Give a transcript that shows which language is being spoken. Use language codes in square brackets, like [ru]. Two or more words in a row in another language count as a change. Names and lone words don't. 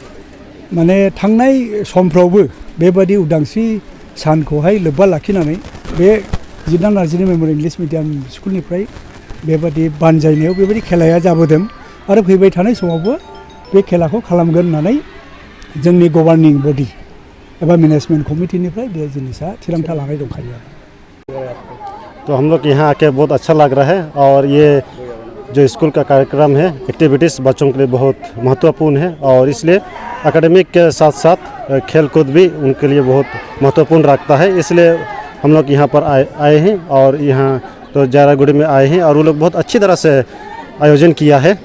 [brx] माने थांनाय समफ्रावबो बेबादि उदांस्रि सानखौहाय लोब्बा लाखिनानै बे जिन्ना नार्जारि मेम'रियेल इंलिश मिडियाम स्कुलनिफ्राय बेबादि बानजायनायाव बेबायदि खेलाया जाबोदों आरो फैबाय थानाय समावबो बे खेलाखौ खालामगोन होननानै जोंनि [en] governing body [brx] एबा मेनेजमेंट कमिटिनिफ्राय बे जिनिसा थिरांथा लानाय दंखायो। [hi] तो हम लोग यहाँ आके बहुत अच्छा लग रहा है और ये जो स्कूल का कार्यक्रम है एक्टिविटीज़ बच्चों के लिए बहुत महत्वपूर्ण है और इसलिए एकेडमिक के साथ साथ खेल कूद भी उनके लिए बहुत महत्वपूर्ण रखता है। इसलिए हम लोग यहाँ पर आए हैं और यहाँ तो जारागुड़ी में आए हैं और वो लोग बहुत अच्छी तरह से आयोजन किया है